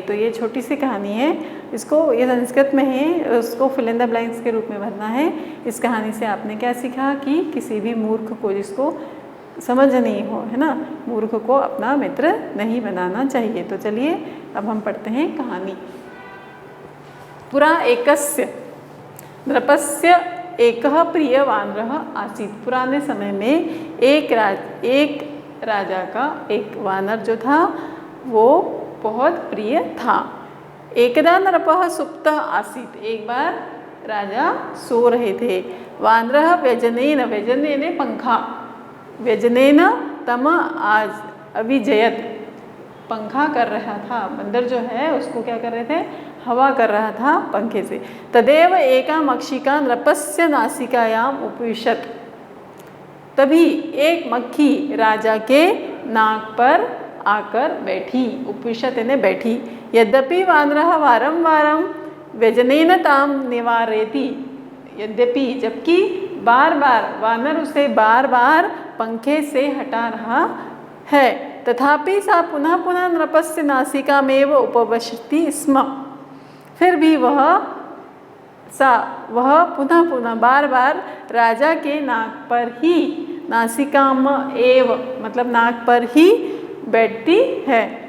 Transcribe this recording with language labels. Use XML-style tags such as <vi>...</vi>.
<hi>तो ये छोटी सी कहानी है, इसको ये संस्कृत में है, उसको</hi> <en>fill in the blanks</en> <hi>के रूप में भरना है। इस कहानी से आपने क्या सीखा कि किसी भी मूर्ख को, जिसको समझ नहीं हो, है ना, मूर्ख को अपना मित्र नहीं बनाना चाहिए। तो चलिए अब हम पढ़ते हैं कहानी।</hi> <sa>पुरा एकस्य नृपस्य एकः प्रिय वानरः आसीत्।</sa> <hi>पुराने समय में एक राजा का एक वानर जो था वो बहुत प्रिय था।</hi> <sa>एकदा नृपः सुप्तः आसीत्।</sa> <hi>एक बार राजा सो रहे थे।</hi> <sa>वानरः व्यजनेन, व्यजन यानी पंखा, व्यजनेन तम आज अविजयत,</sa> <hi>पंखा कर रहा था। बंदर जो है उसको क्या कर रहे थे, हवा कर रहा था पंखे से।</hi> <sa>तदेव एका मक्षिका नृपस्य नासिकायाम उपविशत।</sa> <hi>तभी एक मक्खी राजा के नाक पर आकर बैठी। उपविशत यानी बैठी।</hi> <sa>यद्यपि वानरः वारं वारं व्यजनेन ताम निवारयति।</sa> <hi>यद्यपि, जबकि बार बार वानर उसे बार बार पंखे से हटा रहा है,</hi> <sa>तथापि सा पुनः पुनः नृपस्य नासिकामेव उपविशति स्म।</sa> <hi>फिर भी वह पुनः पुनः बार बार राजा के नाक पर ही, नासिकाम एव मतलब नाक पर ही बैठती है।</hi>